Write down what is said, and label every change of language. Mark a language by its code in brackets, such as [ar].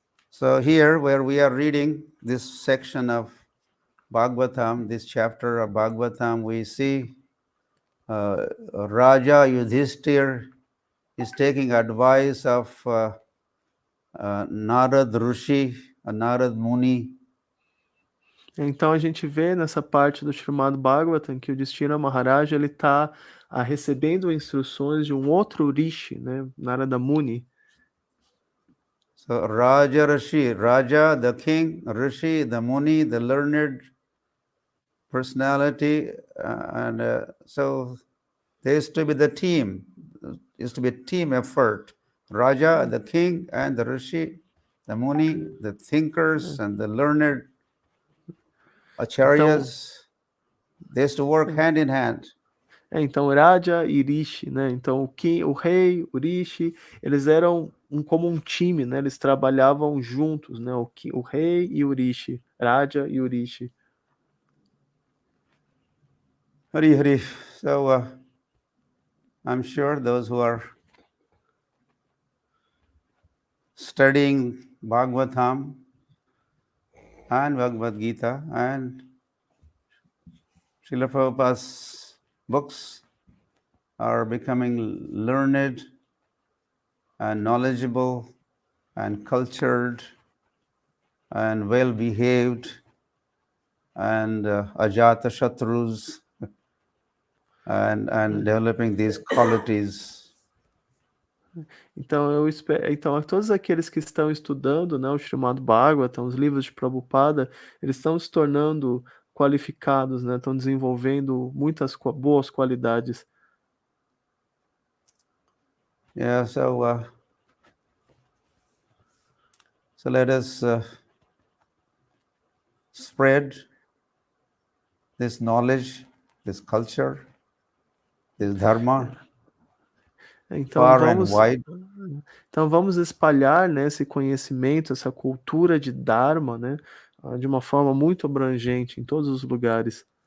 [en] So here, where we are reading this section of Bhagavatam, this chapter of Bhagavatam, we see Raja Yudhishthir is taking advice of Narad Rishi, Narad Muni. [pt] Então a gente vê nessa parte do chamado Bhagavatam que o Yudhishthira Maharaj ele está recebendo instruções de um outro Rishi, né, Narada Muni. [en] So Raja Rishi, Raja the king, Rishi the Muni, the learned personality, so there used to be the team. It used to be a team effort. Raja, the king, and the Rishi, the Muni, the thinkers, and the learned acharyas, they used to work hand in hand. [pt] Então, Raja e Rishi, né? Então, o rei, o Rishi, eles eram como um time, né? Eles trabalhavam juntos, né? O rei e o Rishi, Raja e o Rishi. Hari Hari. [en] So, I'm sure those who are studying Bhagavatam and Bhagavad Gita and Srila Prabhupada's books are becoming learned and knowledgeable and cultured and well-behaved and ajata shatrus and developing these qualities. [pt] Então, então, todos aqueles que estão estudando, né, o chamado Bhagavatam, os livros de Prabhupada, eles estão se tornando qualificados, né, estão desenvolvendo muitas boas qualidades. [en] Yeah, so let us spread this knowledge, this culture, this dharma. [pt] Então vamos espalhar, né, esse conhecimento, essa cultura de Dharma, né, de uma forma muito abrangente em todos os lugares.